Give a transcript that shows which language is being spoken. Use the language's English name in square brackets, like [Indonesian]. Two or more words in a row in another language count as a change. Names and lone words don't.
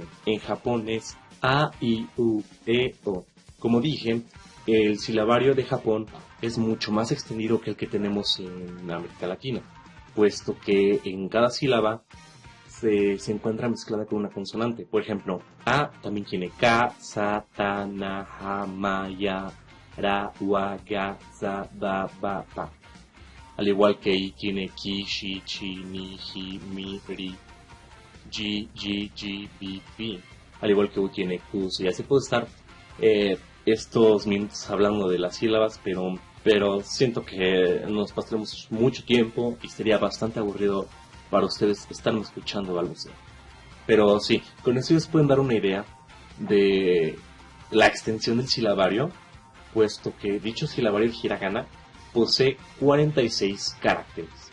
[Spanish] En Japón es A, I, U, E, O. Como dije, el silabario de Japón es mucho más extendido que el que tenemos en América Latina, puesto que en cada sílaba se encuentra mezclada con una consonante. Por ejemplo, A también tiene Ka, Sa, Ta, Na, Ha, Ma, Ya, Ra, Wa, Ga, Za, Ba, Ba, Pa. Al igual que I tiene Ki, Shi, Chi, Ni, Hi, Mi, Ri, Ji, Ji, Ji, Bi, Bi. Al igual que U tiene Q. Ya se puede estar estos minutos hablando de las sílabas, pero pero siento que nos pasaremos mucho tiempo y sería bastante aburrido para ustedes estarme escuchando balbucear. Pero sí, con eso les pueden dar una idea de la extensión del silabario, puesto que dicho silabario hiragana posee 46 caracteres.